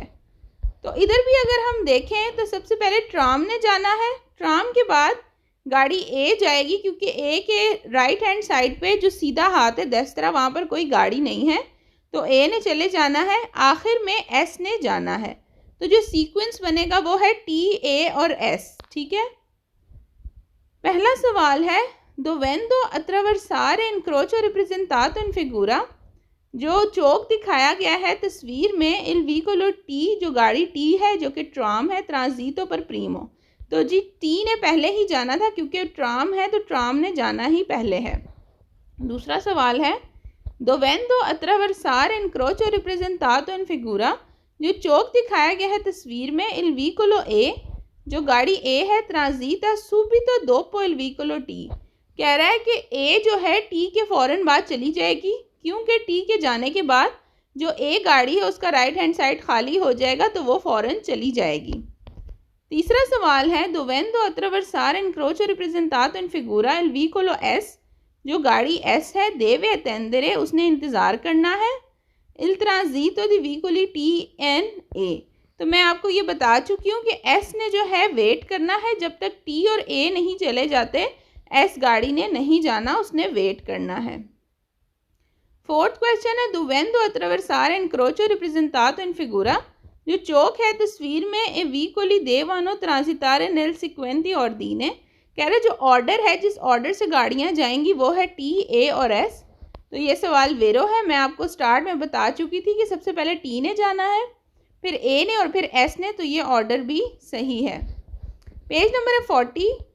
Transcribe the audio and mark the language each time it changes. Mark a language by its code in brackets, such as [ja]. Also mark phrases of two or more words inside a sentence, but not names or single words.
[hi] तो इधर भी अगर हम देखें तो सबसे पहले ट्राम ने जाना है, ट्राम के बाद गाड़ी A जाएगी क्योंकि A के [en] right hand side [hi] पे जो सीधा हाथ है दस्तरा, वहाँ पर कोई गाड़ी नहीं है, तो A ने चले जाना है, आखिर में S ने जाना है, तो जो सीक्वेंस बनेगा वो है T, A और S, ठीक है। पहला सवाल है [it] dovendo attraversare incrocio representato in figura, [hi] जो चौक दिखाया गया है तस्वीर में [it] il vicolo T, [hi] जो गाड़ी T है जो कि ट्राम है, [it] transito per primo, [hi] तो जी T ने पहले ही जाना था क्योंकि ट्राम है तो ट्राम ने जाना ही पहले है। दूसरा सवाल है [it] dovendo attraversare incrocio representato in figura, [hi] जो चौक दिखाया गया है तस्वीर में [it] il vicolo A, [hi] जो गाड़ी ए है [it] transita subito dopo il vicolo T. [hi] कह रहा है कि ए जो है टी के फ़ौरन बाद चली जाएगी, क्योंकि टी के जाने के बाद जो ए गाड़ी है उसका [en] right hand side [hi] खाली हो जाएगा, तो वो फ़ौरन चली जाएगी। तीसरा सवाल है [it] dovendo attraversare incrocio rappresentato in figura il vicolo S, [hi] जो गाड़ी एस है [it] deve attendere, [hi] उसने इंतज़ार करना है [it] il transito di vicoli T N A। [hi] तो मैं आपको ये बता चुकी हूँ कि एस ने जो है वेट करना है, जब तक टी और ए नहीं चले जाते एस गाड़ी ने नहीं जाना, उसने वेट करना है। [en] fourth question [it] है dovendo attraversare incrocio rappresentato in figura, [hi] जो चौक है तस्वीर में [it] e vicoli devono transitare nel seguente ordine. [hi] कह रहे जो ऑर्डर है, जिस ऑर्डर से गाड़ियाँ जाएंगी वो है टी, ए और एस। तो ये सवाल वेरो है। मैं आपको स्टार्ट में बता चुकी थी कि सबसे पहले टी ने जाना है, फिर ए ने और फिर एस ने, तो ये ऑर्डर भी सही है। [en] page number [hi] है 40।